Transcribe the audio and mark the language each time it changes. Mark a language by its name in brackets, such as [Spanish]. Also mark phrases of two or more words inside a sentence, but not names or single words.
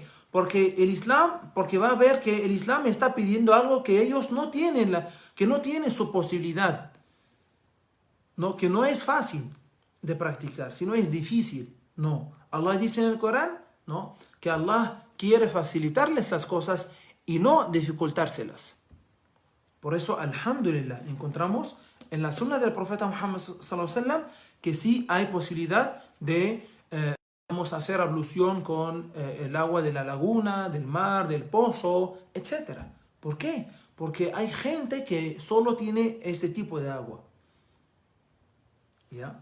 [Spanish] Porque va a ver que el Islam está pidiendo algo que ellos no tienen, que no tienen su posibilidad, ¿no? Que no es fácil de practicar, sino es difícil. No, Allah dice en el Corán, ¿no?, que Allah quiere facilitarles las cosas y no dificultárselas. Por eso, alhamdulillah, encontramos en la sunna del profeta Muhammad [Arabic] صلى الله عليه وسلم [Spanish] que sí hay posibilidad de hacer ablución con el agua de la laguna, del mar, del pozo, etc. ¿Por qué? Porque hay gente que solo tiene ese tipo de agua. ¿Ya?